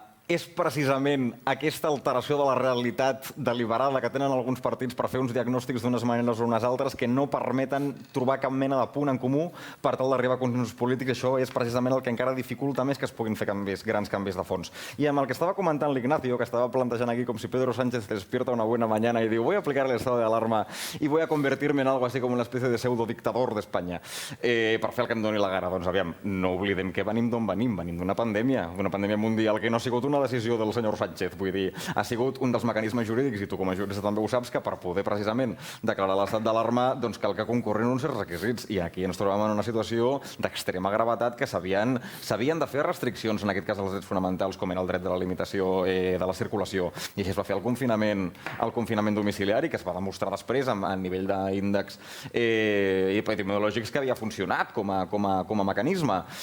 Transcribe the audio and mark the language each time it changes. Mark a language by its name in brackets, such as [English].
[Catalan] És precisament aquesta alteració de la realitat deliberada que tenen alguns partits per fer uns diagnòstics d'unes maneres o unes altres que no permeten trobar cap mena de punt en comú per tal d'arribar a consensos polítics. Això és precisament el que encara dificulta més que es puguin fer grans canvis de fons. I amb el que estava comentant l'Ignacio, que estava plantejant aquí com si [Spanish] Pedro Sánchez despierta una buena mañana y [Catalan] diu [Spanish] voy a aplicar el estado de alarma y voy a convertirme en algo así como una especie de pseudodictador [Catalan] d'Espanya per fer el que em doni la gana. Doncs aviam, no oblidem que venim d'on venim. Venim d'una pandèmia mundial que no ha sigut una decisió del senyor Sánchez, vull dir, ha sigut un dels mecanismes jurídics, i tu com a jurista també ho saps, que per poder precisament declarar l'estat d'alarma doncs cal que concorrin uns certs requisits, i aquí ens trobem en una situació d'extrema gravetat que s'havien de fer restriccions, en aquest cas als drets fonamentals, com era el dret de la limitació de la circulació, i així es va fer el confinament domiciliari, que es va demostrar després a nivell d'índexs epidemiològics que havia funcionat com a mecanisme.